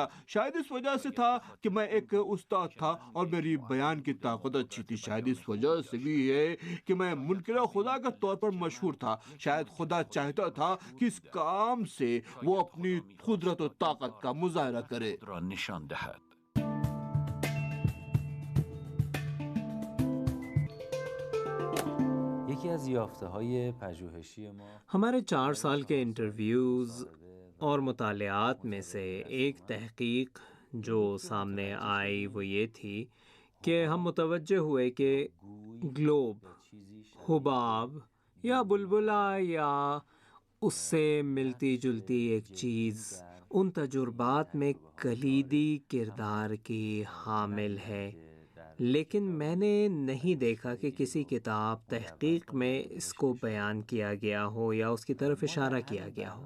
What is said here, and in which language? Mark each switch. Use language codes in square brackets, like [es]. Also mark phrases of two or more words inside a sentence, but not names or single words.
[ur] شاید اس وجہ سے تھا کہ میں ایک استاد تھا اور میری بیان کی طاقت اچھی تھی. شاید اس وجہ سے بھی ہے کہ میں منکر خدا کے طور پر مشہور تھا. شاید خدا چاہتا تھا کہ اس کام سے وہ اپنی قدرت و طاقت کا مظاہرہ کرے. [fa] را نشان دهد. یکی از یافته‌های پژوهشی ما [ur] ہمارے 4 سال کے انٹرویوز اور مطالعات میں سے ایک تحقیق جو سامنے آئی وہ یہ تھی کہ ہم متوجہ ہوئے کہ گلوب، حباب یا بلبلا یا اس سے ملتی جلتی ایک چیز ان تجربات میں کلیدی کردار کی حامل ہے، لیکن میں نے نہیں دیکھا کہ کسی کتاب تحقیق میں اس کو بیان کیا گیا ہو یا اس کی طرف اشارہ کیا گیا ہو.